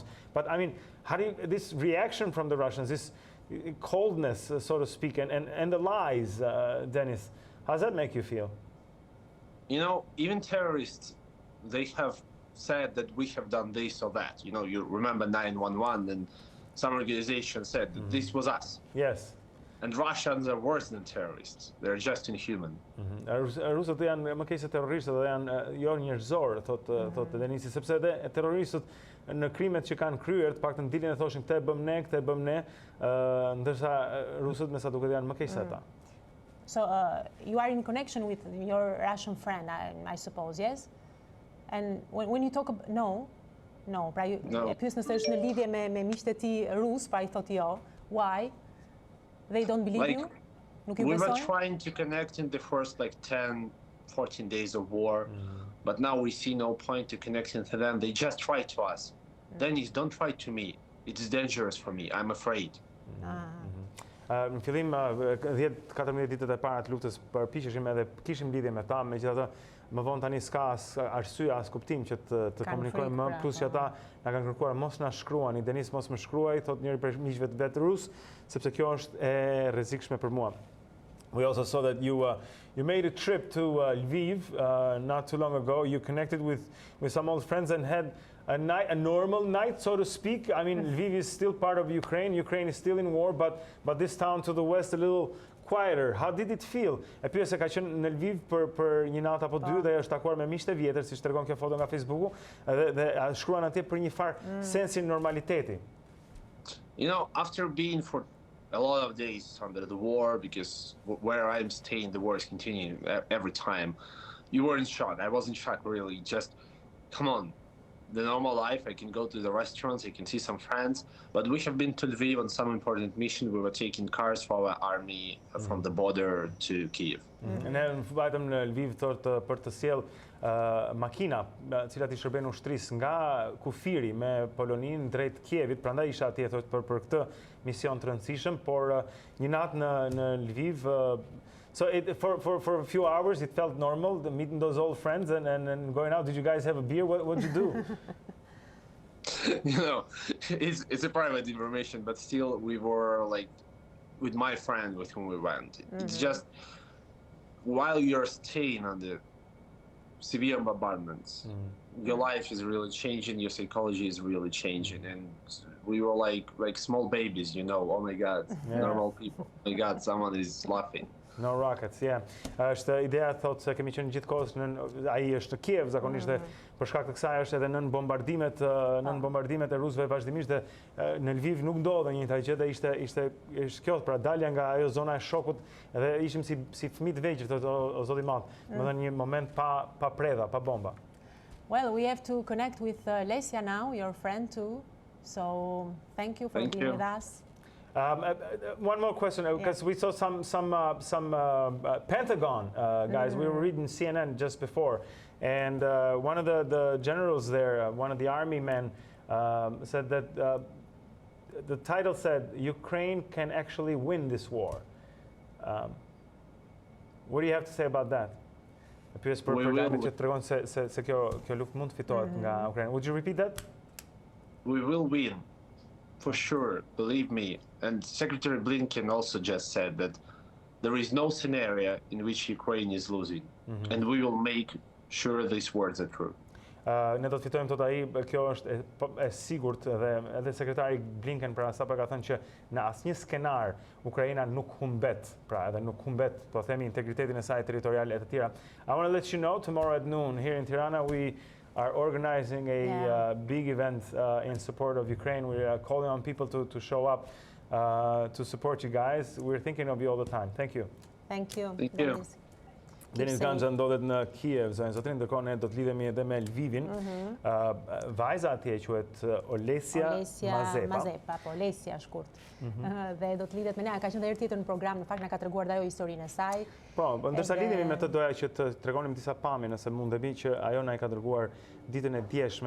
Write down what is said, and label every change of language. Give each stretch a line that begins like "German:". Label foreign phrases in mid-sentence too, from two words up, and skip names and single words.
English: But I mean, how do this reaction from the Russians, this coldness, so to speak, and the lies, Denis, how does that make you feel? Even terrorists, they have said that we have done this or that. You remember 911, and some organization said that this was us. Yes. And Russians are worse than terrorists. They're just inhuman.
Albanian: Rusët janë më keq se terroristët dhe janë jo njerëzor, thotë Denisi, sepse edhe terroristët në krimet që kanë kryer, të paktën dilin e thoshin këtë e bëm ne, ndërsa rusët me sa duket janë më keq se ata.
English: So you are in connection with your Russian friend, I suppose, yes? And when you talk about no,
Albanian: pra ju e pyes nëse është në lidhje me miqtë e tij rus, pra I thotë jo.
English: Why? They don't believe you? We were trying to connect in the first 10, 14 days of war, but now we see no point to connecting to them. They just try to us. Dennis, don't try to me. It's dangerous for me. I'm afraid.
Albanian: Në fillim 10-14 ditët e para të luftës përpiqeshim edhe kishim lidhje me ta, megjithatë më vonë tani s'ka arsye as kuptim që të komunikojmë më, plus që ata na kanë kërkuar mos na shkruani, Denis mos më shkruaj, thot njëri prej miqve vet rus, sepse kjo është e rrezikshme për mua.
English: We also saw that you made a trip to Lviv not too long ago. You connected with some old friends and had a normal night, so to speak. I mean, Lviv is still part of Ukraine. Ukraine is still in war, but this town to the west a little quieter. How did it feel?
Albanian: E pyes se ka qenë në Lviv për një natë apo dy dhe është takuar me miqtë e vjetër, siç tregon kjo foto nga Facebooku, dhe shkruan atje për një farë sensin normaliteti.
English: After being for a lot of days under the war, because where I'm staying, the war is continuing every time. You were in shock. I was in shock, really. Just come on, the normal life, I can go to the restaurants, I can see some friends, but we have been to Lviv on some important mission. We were taking cars for our army from the border to Kiev.
Albanian: Ne vajtëm në Lviv për të sjell makina, cilat i shërben ushtrisë nga kufiri me Poloninë drejt Kievit, prandaj isha atje për këtë mision të rëndësishëm, por një natë në Lviv.
English: So for a few hours it felt normal, meeting those old friends and going out. Did you guys have a beer? What did you do? You know, it's a private information, but still we were like with my friend with whom we went. It's just while you're staying on the severe bombardments, your life is really changing, your psychology is really changing, and we were like small babies, you know. Oh my God, normal people. Oh my God, someone is laughing. No rockets, yeah.
Albanian: Është ideja thotë se kemi qenë gjithkohës ai është në Kiev zakonisht dhe për shkak të kësaj është edhe nën bombardimet e rusëve vazhdimisht dhe në Lviv nuk ndodhe njëjta gjë dhe ishte kjo pra dalja nga ajo zona e shokut dhe ishim si fëmijë të vegjël thotë o zoti i madh. Domethënë një moment pa predha, pa bomba.
English: Well, we have to connect with Olesia now, your friend too. So thank you for being with us. One more question, because we saw some Pentagon guys. We were reading CNN just before, and one of the generals there, one of the army men, said that the title said Ukraine can actually win this war. What do you have to say about that?
Albanian: Pyes për programin që tregon se kjo luftë mund të fitohet nga Ukraina.
English: Would you repeat that? We will win. For sure, believe me. And Secretary Blinken also just said that there is no scenario in which Ukraine is losing. And we will make sure these words are true.
Albanian: Ne do të fitojmë tot ai, kjo është e sigurt dhe edhe sekretari Blinken pra sapo ka thënë që në asnjë skenar Ukraina nuk humbet, pra edhe nuk humbet, po themi integritetin e saj territorial e të tjera.
English: I want to let you know tomorrow at noon here in Tirana we are organizing a big event in support of Ukraine. We are calling on people to show up to support you guys. We're thinking of you all the time. Thank you. Thank you. Thank you.
Albanian: Denis Ganzha ndodhet në Kiev, zotrin, ndërkohë ne do të lidhemi edhe me Lvivin. Vajza atje quhet Olesia Mazepa, po Olesia shkurt. Dhe do të lidhet me ne, ka qenë herë tjetër në program, në fakt na ka treguar dhe ajo historinë e saj. Po, ndërsa lidhemi me të doja që të tregonim disa pamje nëse mundemi që ajo na i ka dërguar ditën e djeshme.